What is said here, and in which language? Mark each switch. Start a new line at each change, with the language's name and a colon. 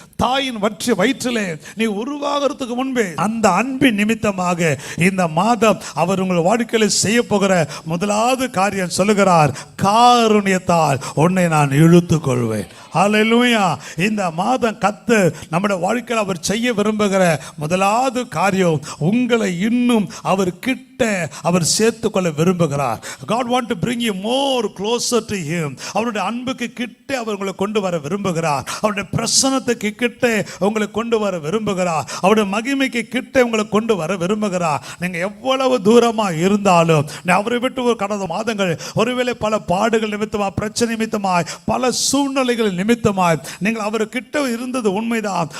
Tamil: தாயின் வயிற்றிலே நீ உருவாகிறதுக்கு முன்பே. அந்த அன்பின் நிமித்தமாக இந்த மாதம் அவர் உங்கள் வாழ்க்கையில் செய்ய போகிற முதலாவது காரியம் சொல்லுகிறார், காருண்யத்தால் உன்னை நான் இழுத்துக் கொள்வேன். ஹல்லேலூயா. இந்த மாதம் கர்த்தர் நம்முடைய வாழ்க்கையில் அவர் செய்ய விரும்புகிற முதலாவது காரியம் உங்களை இன்னும் அவர் கிட்ட அவர் சேர்த்துக்கொள்ள விரும்புகிறார்.
English: God want to bring you more closer to him.
Tamil: அவருடைய அன்புக்கு கிட்ட அவர் உங்களை கொண்டு வர விரும்புகிறார். அவருடைய பிரசன்னத்துக்கு கிட்ட உங்களை கொண்டு வர விரும்புகிறார். அவருடைய மகிமைக்கு கிட்ட உங்களை கொண்டு வர விரும்புகிறார். நீங்க எவ்வளவு தூரமா இருந்தாலும், அவரை விட்டு ஒரு கடந்த மாதங்கள் ஒருவேளை பல பாடுகள் நிமித்தமாய், பிரச்சனை நிமித்தமாய், பல சூழ்நிலைகள் நிமித்தமாய் நீங்கள் அவர் கிட்ட இருந்தது உண்மைதான்.